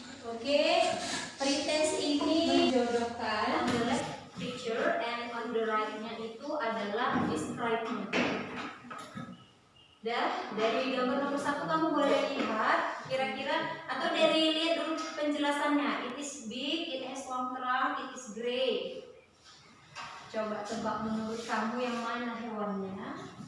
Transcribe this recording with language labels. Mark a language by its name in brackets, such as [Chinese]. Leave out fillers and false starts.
[Indonesian] Oke, pretest ini menjodohkan on the left picture and on the right- nya itu adalah describe-nya. Dan dari gambar nomor 1 kamu boleh lihat kira-kira atau dari lihat dulu penjelasannya. [English] It is big, it has long trunk, it is gray. [Indonesian] Coba tebak menurut kamu yang mana hewannya?